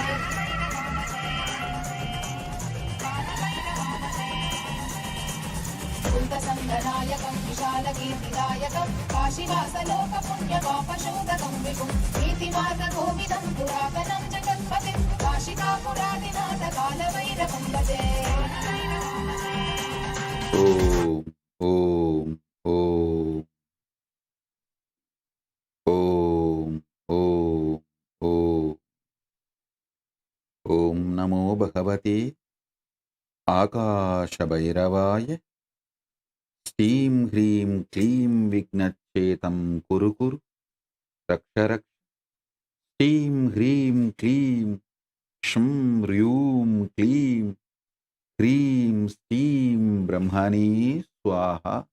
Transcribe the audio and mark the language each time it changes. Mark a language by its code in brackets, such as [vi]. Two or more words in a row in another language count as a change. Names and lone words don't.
[sa] कुन्तसङ्गनायकं विशालकीर्तिदायकं काशीवासलोकपुण्यपापशोधकं विभुं नीतिमार्गकोविदं पुरातनं जगत्पतिं काशिकापुरादिनाथ कालभैरवं भजे ఓం ఓం ఓం ఓం ఓం ఓం నమో భగవతే ఆకాశభైరవాయ శ్రీం హ్రీం క్లీం విఘ్నచ్చేతం కురు కురు రక్ష రక్ష శ్రీం హ్రీం క్లీం క్షం హ్రూం క్లీం హ్రీం శ్రీం బ్రహ్మణే స్వాహ